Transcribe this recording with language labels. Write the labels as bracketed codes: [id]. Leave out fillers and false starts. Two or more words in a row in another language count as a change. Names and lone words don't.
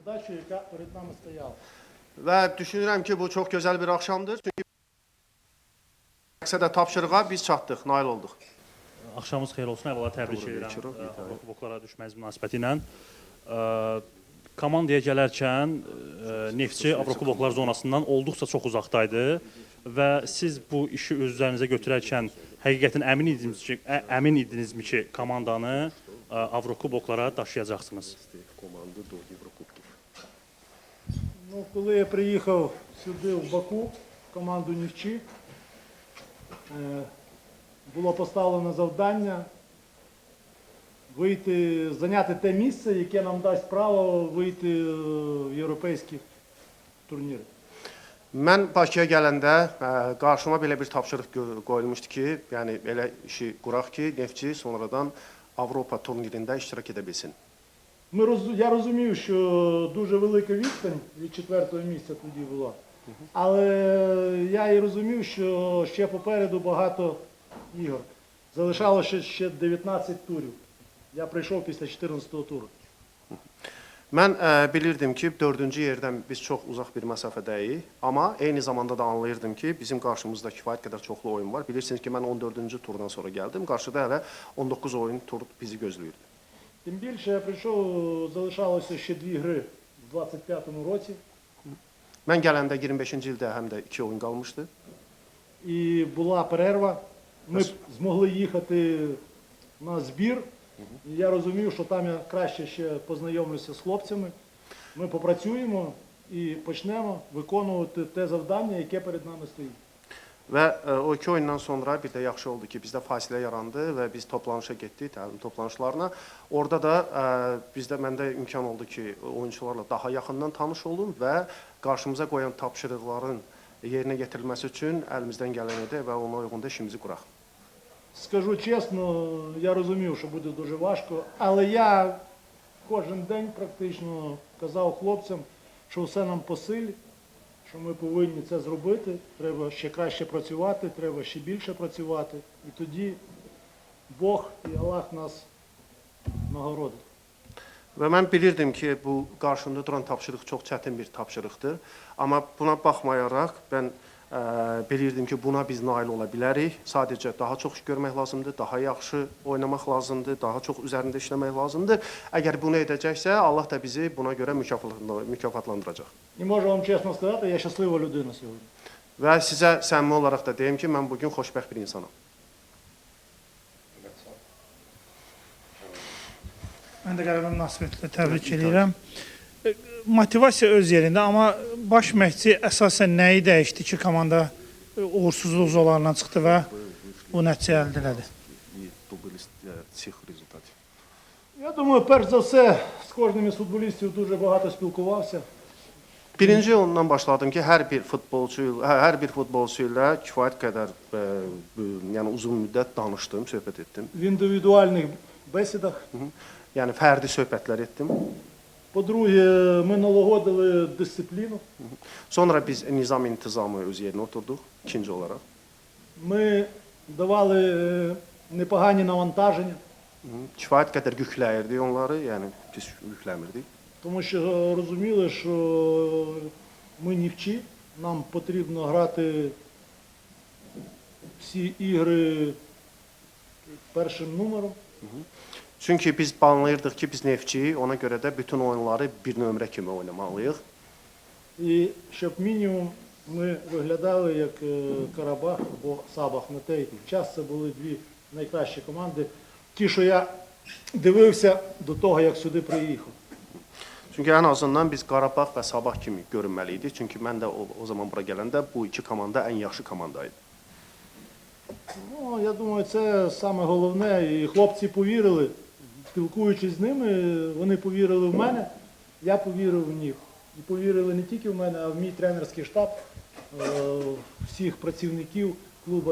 [uk] задачу, яка перед нами стояла. [az] Və düşünürəm ki, bu çox gözəl bir axşamdır. Çünki məqsədə tapşırığa biz çatdıq, nail olduq. Axşamınız xeyir olsun. Əvvəla təbrik edirəm Avrokuboklara düşməniz münasibəti ilə. Komandaya gələrkən Neftçi Avrokuboklar zonasından olduqca çox uzaqdaydı və siz bu işi öz üzərinizə götürərkən həqiqətən əmin idinizmi ki, komandanı Avrokuboklara daşıyacaqsınız? [uk] Ну, коли я приїхав сюди, в Баку, в команду Нефчі, було поставлено завдання зайняти те місце, яке нам дасть право вийти в європейські турніри. [az] Mən Bakıya gələndə qarşıma belə bir tapşırıq qoyulmuşdu ki, yəni elə işi quraq ki, Neftçi sonradan Avropa turnirində iştirak edə bilsin. [uk] Я розумів, що дуже велика відстань від 4-го місця тоді була, але я і розумів, що ще попереду багато ігор. Залишалося ще 19 турів. Я прийшов після 14-го туру. [az] Mən bilirdim ki, 4-cü yerdən biz çox uzaq bir məsafədəyik, amma eyni zamanda da anlayırdım ki, bizim qarşımızda kifayət qədər çoxlu oyun var. Bilirsiniz ki, mən 14-cü turdan sonra gəldim, qarşıda hələ 19 oyun tur bizi gözləyirdi. [uk] Тим більше я прийшов, залишалося ще 2 гри в 25-му році. [az] Mən gələndə 25-ci ildə həm də 2 oyun qalmışdı. [uk] І була перерва. Ми змогли їхати на збір. І я розумів, що там я краще ще познайомлюся з хлопцями. Ми попрацюємо і почнемо виконувати те завдання, яке перед нами стоїть. [az] Və o 2 oyundan sonra bir də yaxşı oldu ki, bizdə fasilə yarandı və biz toplanışa getdik, təlim toplanışlarına. Orada da məndə imkan oldu ki, oyunçularla daha yaxından tanış olum və qarşımıza qoyan tapşırıqların yerinə getirilməsi üçün əlimizdən gələn edək və ona uyğun da işimizi quraq. [uk] Скажу чесно, я розумів, що буде дуже важко, але я кожен день практично казав хлопцям, що все нам по силі, що ми повинні це зробити, треба ще краще працювати, треба ще більше працювати. І тоді Бог і Аллах нас нагородить. [az] Və mən bilirdim ki, bu qarşımda duran tapşırıq çox çətin bir tapşırıqdır. Amma buna baxmayaraq, mən bilirdim ki, buna biz nail ola bilərik. Sadəcə daha çox iş görmək lazımdır, daha yaxşı oynamaq lazımdır, daha çox üzərində işləmək lazımdır. Əgər bunu edəcəksə, Allah da bizi buna görə mükafatlandıracaq. [uk] І можу вам чесно сказати, я щаслива людина сьогодні. [az] Və sizə səmimi olaraq da deyim ki, mən bugün xoşbəxt bir insanam. Mən də qələbə münasibətilə təbrik edirəm. Motivasiya öz yerində, amma baş məşqçi əsasən nəyi dəyişdi ki, komanda uğursuzluq zollarından çıxdı və bu nəticə əldə elədi? [uk] Я думаю, перш за все, з кожним із футболістів дуже багато спілкувався. [az] Birinci ondan başladım ki, hər bir futbolçu ilə kifayət qədər yəni uzun müddət danışdım, söhbət etdim. [uk] В індивідуальних бесідах. [az] Yəni fərdi söhbətlər etdim. [uk] По-друге, ми налагодили дисципліну. [az] Sonra biz nizam intizamı öz yerinə oturduq, ikinci olaraq. [uk] Ми давали непогані навантаження. [az] Kifayət qədər yükləyirdik onları, yəni pis yükləmirdik. [uk] Тому що розуміли, що ми нівчі, нам потрібно грати всі ігри першим номером. [az] Çünki biz anlayırdıq ki, biz Neftçiyik, ona görə də bütün oyunları bir nömrə kimi oynamalıyıq. [uk] І щоб мінімум ми виглядали як Карабах або Сабах. На той час це були дві найкращі команди. Ті, що я дивився до того, як сюди приїхав. [az] Çünki ən azından biz Qarabağ və Sabah kimi görünməli idik. Çünki mən də o zaman bura gələndə bu iki komanda ən yaxşı komandaydı. [uk] Ну, я думаю, це саме головне. І хлопці повірили, спілкуючись з ними, вони повірили в мене, я повірив в них. І повірили не тільки в мене, а в мій тренерський штаб, всіх працівників клубу.